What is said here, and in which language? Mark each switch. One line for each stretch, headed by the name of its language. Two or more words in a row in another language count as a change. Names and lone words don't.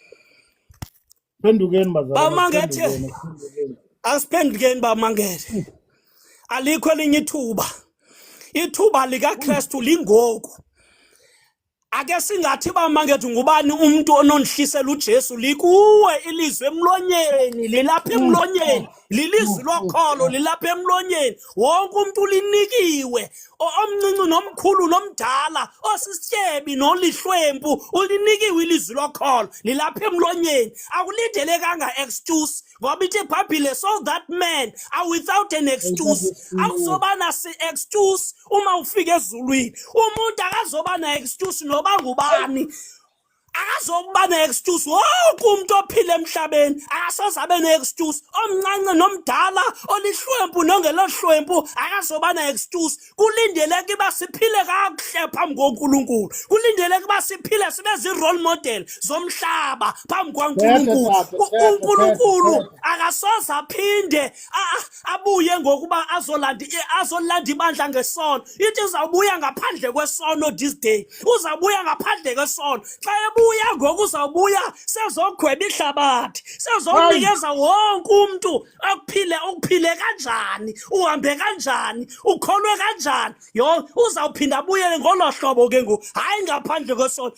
Xhosa: Phendukeni bazalwane, Bamangete, asiphendukeni bamangete. Alikho elinye ithuba likaKristu lingoku. Ake singathi bamangete ngubani umuntu ononhlisela uJesu, likuwe ilizwe emlonyeni, lilapha emlonyeni, lilizwi lokholo lilapha emlonyeni, wonke umuntu ulinikiwe, omncinci nomkhulu nomdala, osisityebi nolihlwempu, ulinikiwe ilizwi lokholo lilapha emlonyeni.
Zulu: Akulindelekanga excuse, ngoba ithi iBhayibhile,
English: so that men are without an excuse.
Zulu: Akusobana si-excuse uma ufika ezulwini. Umuntu akazoba na-excuse noba ngubani, akazokuba ne-excuse. Wonke umuntu ophila emhlabeni akasoze abe ne-excuse, omncane nomdala, olihlwempu nongelohlwempu akazoba ne-excuse. Kulindeleke uba siphile kakuhle phambi koNkulunkulu, kulindeleke uba siphile sibe zi-role model zomhlaba phambi kwaNkulunkulu. uNkulunkulu akasoze aphinde abuye ngokuba azolanda ibandla ngesono. Ithi uzawubuya ngaphandle kwesono
English: this day,
Zulu: uzawubuya ngaphandle kwesono.
Xhosa: Xa uya ngoku uzawubuya sezogweba ihlabathi, sezonikeza wonke umuntu ukuphile kanjani, uhambe kanjani, ukholwe kanjani. Uzawuphinda abuyele ngolo hlobo ke ngoku, hayi ngaphandle kwesono.